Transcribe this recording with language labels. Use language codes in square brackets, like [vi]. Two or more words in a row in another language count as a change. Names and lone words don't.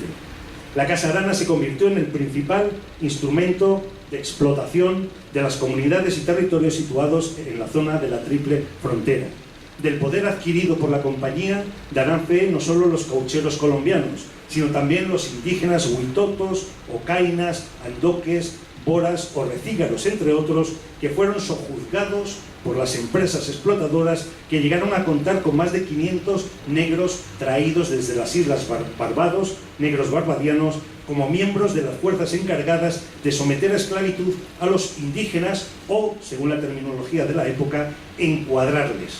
[es] La Casa Arana se convirtió en el principal instrumento de explotación de las comunidades y territorios situados en la zona de la Triple Frontera. Del poder adquirido por la compañía darán fe no solo los caucheros colombianos, sino también los indígenas huitotos, ocainas, andoques, boras o recígaros, entre otros, que fueron sojuzgados por las empresas explotadoras que llegaron a contar con más de 500 negros traídos desde las Islas Barbados, negros barbadianos, como miembros de las fuerzas encargadas de someter a esclavitud a los indígenas o, según la terminología de la época, encuadrarles.